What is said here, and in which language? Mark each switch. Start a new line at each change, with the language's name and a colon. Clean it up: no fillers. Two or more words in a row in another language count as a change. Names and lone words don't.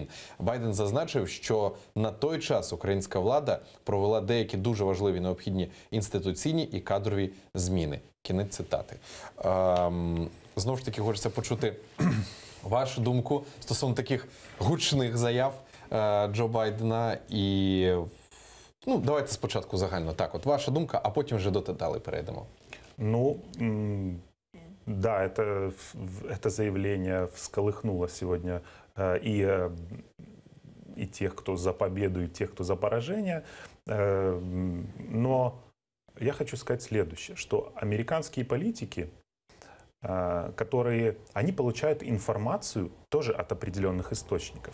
Ukrainian: Байден зазначив, що на той час українська влада провела деякі дуже важливі необхідні інституційні і кадрові зміни. Кінець цитати. Знову ж таки, хочеться почути вашу думку стосовно таких гучних заяв Джо Байдена. І давайте спочатку загально. Так, от ваша думка, а потім вже до деталей перейдемо.
Russian: Да, это заявление всколыхнуло сегодня и тех, кто за победу, и тех, кто за поражение. Но я хочу сказать следующее, что американские политики, они получают информацию тоже от определенных источников.